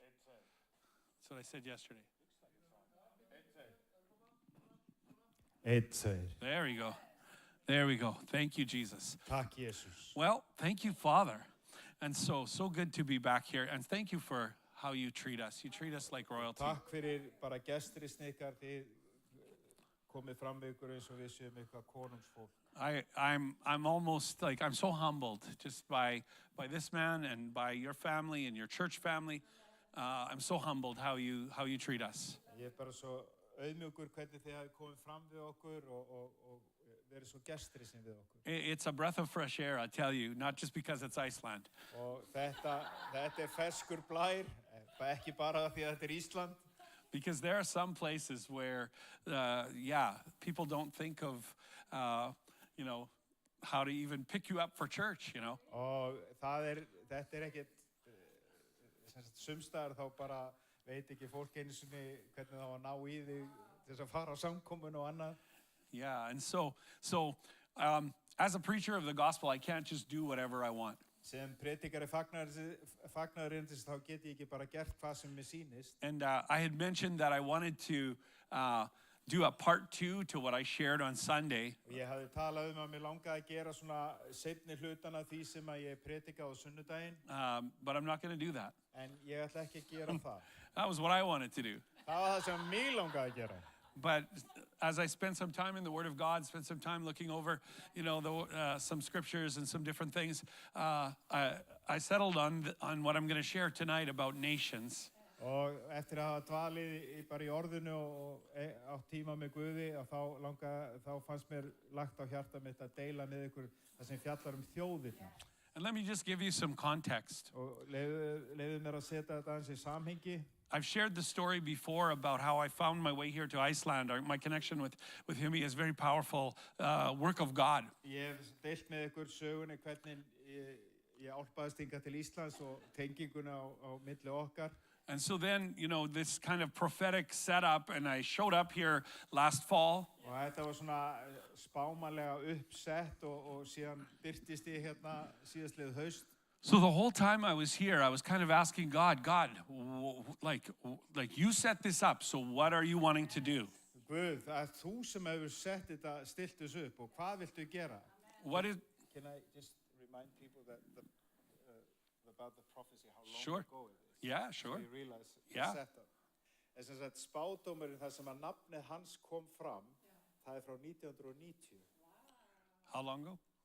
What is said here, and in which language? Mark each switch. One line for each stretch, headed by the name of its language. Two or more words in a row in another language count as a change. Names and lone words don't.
English: That's what I said yesterday. There we go. There we go. Thank you, Jesus.
Icelandic: Takk, Jesus.
English: Well, thank you, Father. And so good to be back here. And thank you for how you treat us. You treat us like royalty.
Icelandic: Takk fyrir bara gesturinn ykkar, þið komið fram við ykkur eins og við séum eitthvað konungsfólk.
English: I'm almost like, I'm so humbled just by this man and by your family and your church family. I'm so humbled how you treat us.
Icelandic: Ég bara svo auðmjúkur hvernig þið hafi komið fram við okkur og verið svo gesturinn við okkur.
English: It's a breath of fresh air, I tell you, not just because it's Iceland.
Icelandic: Og þetta ferskur blær, ekki bara því að þetta Ísland.
English: Because there are some places where, people don't think of, how to even pick you up for church,
Icelandic: Og þetta ekkert, sumstaðar þá bara veit ekki fólk einu sinni hvernig það var ná í þig til þess að fara á samkomun og annað.
English: Yeah, and so as a preacher of the gospel, I can't just do whatever I want.
Icelandic: Sem predikari fagnaðarins þá get ég ekki bara gert hvað sem mér sýnist.
English: And I had mentioned that I wanted to do a part 2 to what I shared on Sunday.
Icelandic: Og ég hafði talað að mér langaði að gera svona seinni hlutana því sem að ég predikaði á sunnudaginn.
English: But I'm not going to do that.
Icelandic: En ég ætla ekki að gera það.
English: That was what I wanted to do.
Icelandic: Það var það sem mér langaði að gera.
English: But as I spent some time in the Word of God, spent some time looking over, some scriptures and some different things, I settled on what I'm going to share tonight about nations.
Icelandic: Og eftir að hafa dvalið bara í orðinu og átt tíma með Guði, þá fannst mér lagt á hjarta mitt að deila með ykkur það sem fjallar þjóðirnar.
English: And let me just give you some context.
Icelandic: Og leyfðu mér að setja þetta aðeins í samhengi.
English: I've shared the story before about how I found my way here to Iceland. My connection with Humi is very powerful work of God.
Icelandic: Ég hef deilt með ykkur sögunni hvernig ég álpaðist hingað til Íslands og tenginguna á milli okkar.
English: And so then, this kind of prophetic setup, and I showed up here last fall.
Icelandic: Og þetta var svona spámanlega uppsett og síðan birtist ég hérna síðastliðið haust.
English: So the whole time I was here, I was kind of asking God, like you set this up, so what are you wanting to do?
Icelandic: Guð, það þú sem hefur sett þetta, stilt þessu upp, og hvað viltu gera?
English: Can I just remind people that about the prophecy, how long Sure. ago it is? Yeah, sure. So you realize Yeah. the setup.
Icelandic: Þess að spádómurinn, það sem að nafnið hans kom fram, það frá 1990.
English: How long ago?